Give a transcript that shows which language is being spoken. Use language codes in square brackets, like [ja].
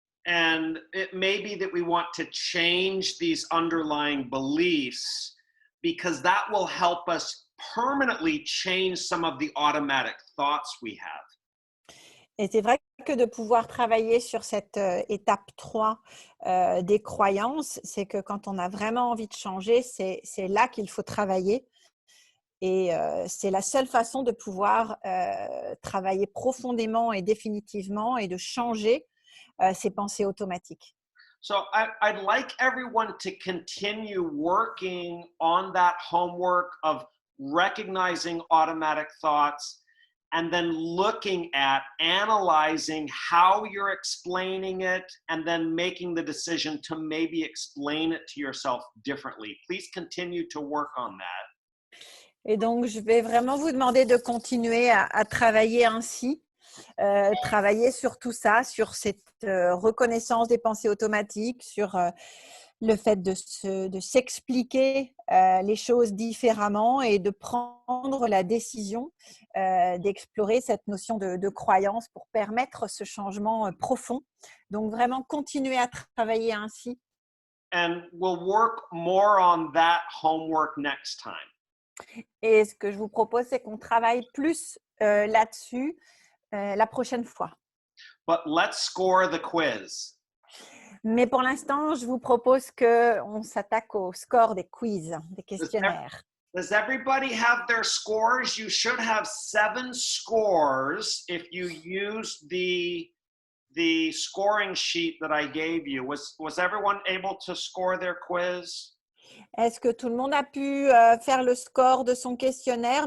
[en] And it may be that we want to change these underlying beliefs because that will help us permanently change some of the automatic thoughts we have. [fr] Et c'est vrai que de pouvoir travailler sur cette étape 3 des croyances, c'est que quand on a vraiment envie de changer, c'est là qu'il faut travailler. Et c'est la seule façon de pouvoir travailler profondément et définitivement et de changer ces pensées automatiques. [en] So I'd like everyone to continue working on that homework of recognizing automatic thoughts and then looking at analyzing how you're explaining it and then making the decision to maybe explain it to yourself differently. Please continue to work on that. [fr] Et donc, je vais vraiment vous demander de continuer à travailler ainsi, travailler sur tout ça, sur cette reconnaissance des pensées automatiques, sur le fait de s'expliquer les choses différemment et de prendre la décision d'explorer cette notion de croyance pour permettre ce changement profond. Donc, vraiment continuer à travailler ainsi. [en] And we'll work more on that homework next time. [fr] Et ce que je vous propose, c'est qu'on travaille plus là-dessus la prochaine fois. [en] But let's score the quiz. [fr] Mais pour l'instant, je vous propose qu'on s'attaque au score des quiz, des questionnaires. [en] Does everybody have their scores? You should have 7 scores if you use the scoring sheet that I gave you. Was everyone able to score their quiz? [fr] Est-ce que tout le monde a pu faire le score de son questionnaire?